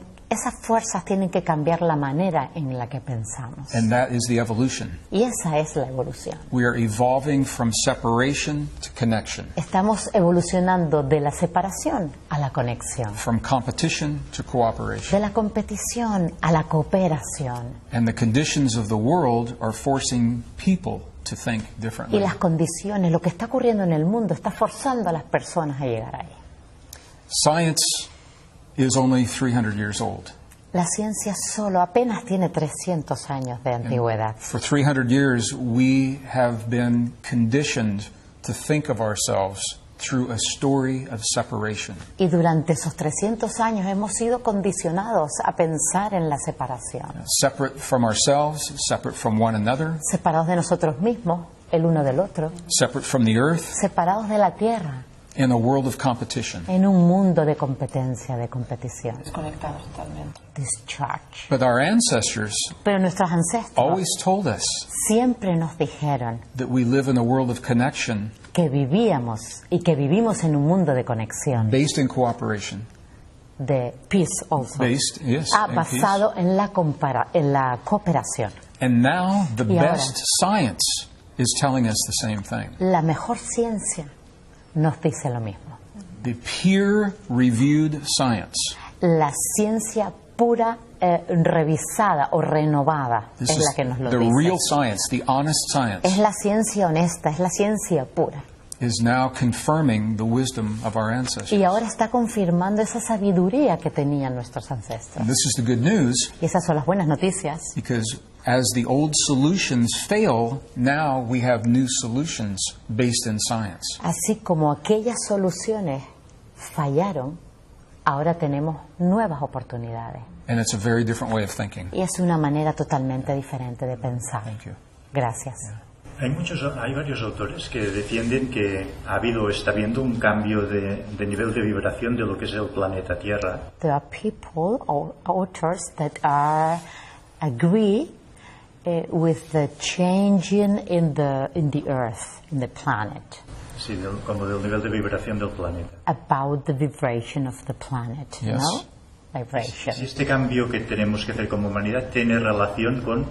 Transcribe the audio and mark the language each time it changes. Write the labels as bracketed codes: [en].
[es] Esas fuerzas tienen que cambiar la manera en la que pensamos. [en] And that is the evolution. [es] Y esa es la evolución. [en] We are evolving from separation to connection, [es] Estamos evolucionando de la separación a la conexión, [en] from competition to cooperation. [es] de la competición a la cooperación. [en] And the conditions of the world are forcing people to think [es] Y [en] differently. [es] las condiciones, lo que está ocurriendo en el mundo, está forzando a las personas a llegar ahí. [en] Science is only 300 years old. [es] La ciencia solo apenas tiene 300 años de antigüedad. [en] For 300 years, we have been conditioned to think of ourselves through a story of separation. [es] Y durante esos 300 años hemos sido condicionados a pensar en la separación. [en] Separate from ourselves, separate from one another, [es] Separados de nosotros mismos, el uno del otro. [en] separate from the earth, [es] Separados de la tierra. [en] in a world of competition. [es] En un mundo de competencia, de competición. Desconectados totalmente. [en] Discharge. But our ancestors [es] Pero nuestros ancestros [en] always told us [es] siempre nos dijeron [en] that we live in a world of connection [es] que vivíamos y que vivimos en un mundo de conexión, [en] based in cooperation. de peace also. Based, yes, in peace. [es] Basado en la cooperación. [en] And now the [es] Y ahora, [en] best science is telling us the same thing. [es] la mejor ciencia nos dice lo mismo. [en] The peer-reviewed science. [es] La ciencia pura, revisada o renovada [en] This [es] es [en] is [es] la que nos lo [en] the [es] dice. [en] real science, the honest science, [es] Es la ciencia honesta, es la ciencia pura. [en] is now confirming the wisdom of our ancestors. [es] Y ahora está confirmando esa sabiduría que tenían nuestros ancestros. [en] And this is the good news, [es] Y esas son las buenas noticias. [en] because as the old solutions fail, now we have new solutions based in science. [es] Así como aquellas soluciones fallaron, ahora tenemos nuevas oportunidades. [en] And it's a very different way of thinking. [es] Y es una manera totalmente diferente de pensar. [en] Thank you. [es] Gracias. Hay varios autores que defienden que ha habido o está habiendo un cambio de nivel de vibración de lo que es el planeta Tierra. [en] There are people or authors that agree with the changing in the earth, in the planet, [es] Sí, como del nivel de vibración del planeta. [en] about the vibration of the planet, Yes. no? Vibration. [es] Si este cambio que tenemos que hacer como humanidad tiene relación con